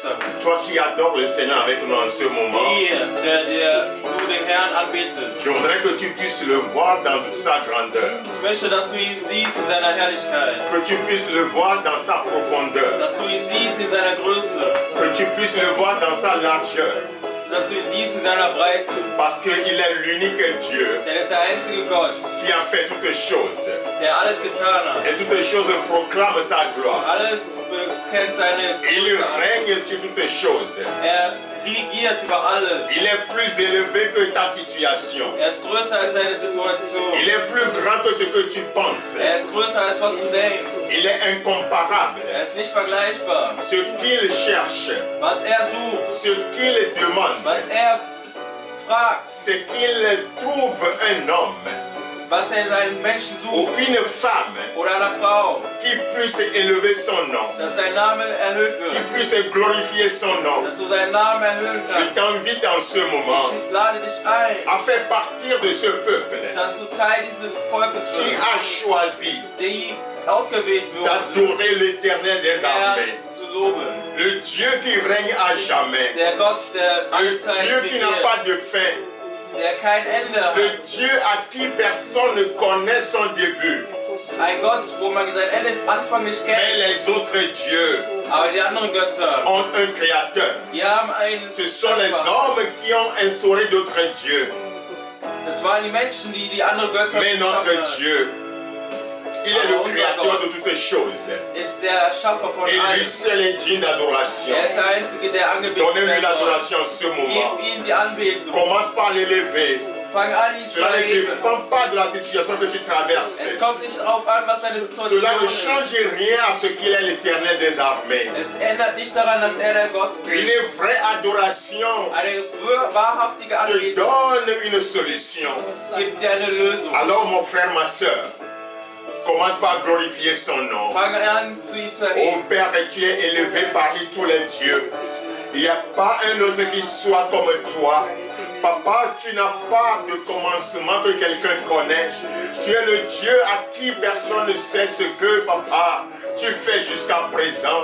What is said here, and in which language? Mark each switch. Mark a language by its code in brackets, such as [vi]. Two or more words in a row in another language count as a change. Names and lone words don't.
[fr] Toi qui adores le Seigneur avec nous en ce moment, [de] du den Herrn anbetest. [fr] je voudrais que tu puisses le voir dans toute sa grandeur. [de] Ich möchte, dass du ihn siehst in seiner Herrlichkeit. [fr] Que tu puisses le voir dans sa profondeur. [de] Dass du ihn siehst in seiner Größe. [fr] Que tu puisses le voir dans sa largeur. [de] Dass du ihn siehst in seiner Breite. [fr] Parce qu'il est l'unique Dieu [de] Denn er ist der einzige Gott, [fr] qui a fait toutes choses. [de] der alles getan hat. [fr] Et toutes choses proclament sa gloire. [de] Alles bekennt seine [fr] Il [de] Größe an. [fr] règne sur toutes choses. [de] Er regiert über alles. [fr] Il est plus élevé que ta situation. [de] Er ist größer als seine Situation. [fr] Il est plus grand que ce que tu penses. [de] Er ist größer als was du denkst. [fr] Il est incomparable. [de] Er ist nicht vergleichbar. [fr] Ce qu'il cherche, [de] Was er sucht, [fr] ce qu'il demande, [de] was er fragt, [fr] c'est qu'il trouve un homme [de] was er in einem Menschen [fr] ou [de] sucht [fr] une femme [de] oder einer Frau, [fr] qui puisse élever son nom, [de] dass sein Name erhöht [fr] qui [de] wird, [fr] puisse glorifier son nom. [de] dass du seinen Namen erhöhen [fr] Je [de] kannst. [fr] t'invite en ce moment [de] Ich lade dich ein, [fr] à faire partir de ce peuple [de] dass du Teil dieses Volkes [fr] qui [de] wirst, [fr] a choisi [de] die ausgewählt wird, [fr] d'adorer l'Éternel des armées, [de] Herrn zu loben. [fr] le Dieu qui règne à jamais, [de] Der Gott, der [fr] le [de] alle Zeit [fr] Dieu qui n'a [de] regiert, [fr] pas de fin, [de] der kein Ende [fr] le [de] hat. [fr] Dieu à qui personne ne connaît son début. [de] Ein Gott, wo man sein Ende Anfang nicht [fr] Mais [de] kennt. [fr] les autres dieux [de] Aber die anderen Götter, [fr] ont un créateur. [de] die haben einen [fr] Ce sont les [de] Schöpfer. [fr] hommes qui ont instauré d'autres dieux. [de] Das waren die Menschen, die die anderen Götter [fr] Mais notre [de] geschaffen haben. [fr] Dieu, il est le créateur de toutes choses. [de] Ist der Schaffer von [fr] Et lui [de] allem. [fr] seul est digne d'adoration. [de] Er ist der Einzige, der angebetet [fr] Donnez-lui [de] werden soll. [fr] l'adoration en ce moment. [de] Gib ihm die Anbetung. [fr] Commence par l'élever. [de] Fang an, ihn zu [fr] Cela ne [de] erheben. [fr] dépend pas de la situation que tu traverses. [de] Es kommt nicht darauf an, was deine Situation [fr] Cela ne [de] ist. [fr] change rien à ce qu'il est l'Éternel des armées. [de] Es ändert nicht daran, dass er der Gott ist. [fr] Une vraie adoration [de] Eine wahrhaftige [fr] te [de] Anbetung [fr] donne une solution. [de] gibt dir eine Lösung. [fr] Alors mon frère, ma soeur, commence par glorifier son nom. [de] Fang an, zu ihm zu [fr] Ô [de] erheben. [fr] Père, tu es élevé parmi tous les dieux. Il n'y a pas un autre qui soit comme toi. Papa, tu n'as pas de commencement que quelqu'un connaît. Tu es le Dieu à qui personne ne sait ce que, papa, tu fais jusqu'à présent.